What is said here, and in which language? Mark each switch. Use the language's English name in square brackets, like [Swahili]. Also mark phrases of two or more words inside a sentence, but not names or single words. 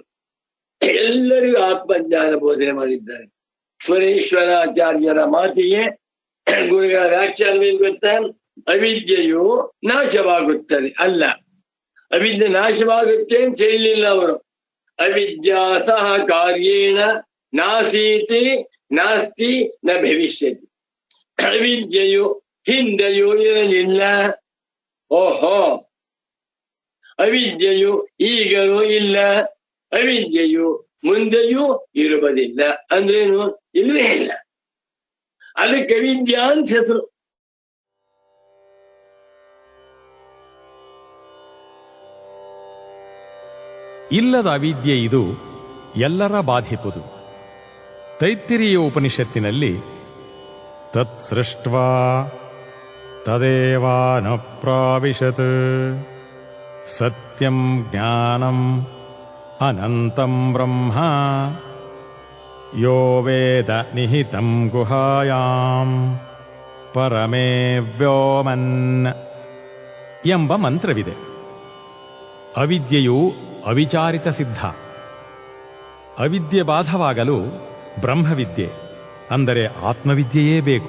[Kannada] ಎಲ್ಲರಿಗೂ ಆತ್ಮಜ್ಞಾನ ಬೋಧನೆ ಮಾಡಿದ್ದಾರೆ. ಸ್ವರೇಶ್ವರಾಚಾರ್ಯರ ಮಾತಿಗೆ ಗುರುಗಳ ವ್ಯಾಖ್ಯಾನವೇನು ಗೊತ್ತಾ? ಅವಿದ್ಯೆಯು ನಾಶವಾಗುತ್ತದೆ ಅಲ್ಲ, ಅವಿದ್ಯೆ ನಾಶವಾಗುತ್ತೆ ಅಂತ ಹೇಳಲಿಲ್ಲ ಅವರು. [Sanskrit] ಅವಿದ್ಯಾ ಸಹ ಕಾರ್ಯೇಣ ನಾಸೀತಿ ನಾಸ್ತಿ ನ ಭವಿಷ್ಯತಿ. [Kannada] ಅವಿದ್ಯೆಯು ಹಿಂದೆಯೂ ಇರಲಿಲ್ಲ. ಓಹೋ, ಅವಿದ್ಯೆಯು ಈಗಲೂ ಇಲ್ಲ, ಅವಿದ್ಯೆಯು ಮುಂದೆಯೂ ಇರುವುದಿಲ್ಲ. ಅಂದ್ರೇನು? ಇಲ್ಲವೇ ಇಲ್ಲ. ಅದಕ್ಕೆ ಅವಿದ್ಯಾ ಅಂತ ಹೆಸರು. ಇಲ್ಲದ ಅವಿದ್ಯೆ ಇದು ಎಲ್ಲರ ಬಾಧಿಪುದು. ತೈತ್ತಿರೀಯ ಉಪನಿಷತ್ತಿನಲ್ಲಿ [Sanskrit] ತತ್ ಸೃಷ್ಟ್ವಾ ತದೇವಾನ ಪ್ರಾವಿಶತ್ ಸತ್ಯಂ ಜ್ಞಾನಂ ಅನಂತಂ ಬ್ರಹ್ಮ ಯೋ ವೇದ ನಿಹಿತಂ ಗುಹಾಯಾಂ ಪರಮೇ ವ್ಯೋಮನ್ [Kannada] ಎಂಬ ಮಂತ್ರವಿದೆ. ಅವಿದ್ಯೆಯು ಅವಿಚಾರಿತ ಸಿದ್ಧ. ಅವಿದ್ಯೆ ಬಾಧವಾಗಲು ಬ್ರಹ್ಮವಿದ್ಯೆ ಅಂದರೆ ಆತ್ಮವಿದ್ಯೆಯೇ ಬೇಕು.